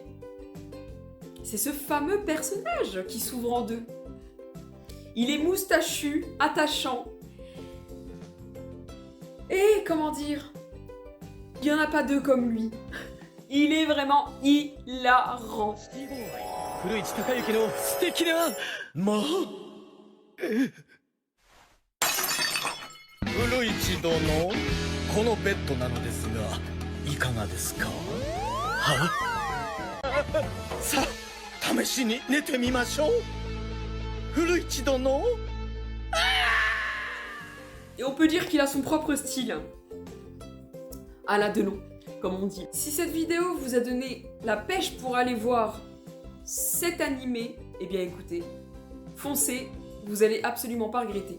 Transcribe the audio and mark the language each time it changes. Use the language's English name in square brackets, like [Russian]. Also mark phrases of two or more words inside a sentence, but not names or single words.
[French] C'est ce fameux personnage qui s'ouvre en deux. Il est moustachu, attachant. Et comment dire, il n'y en a pas deux comme lui. Il est vraiment hilarant. [Japanese] 古市孝之の素敵な魔古市殿、このベッドなのですがいかがですか？は？さあ試しに寝てみましょう。古市殿。 [French] Et on peut dire qu'il a son propre style. Alain Delon, comme on dit. Si cette vidéo vous a donné la pêche pour aller voir cet animé, eh bien écoutez, foncez, vous allez absolument pas regretter.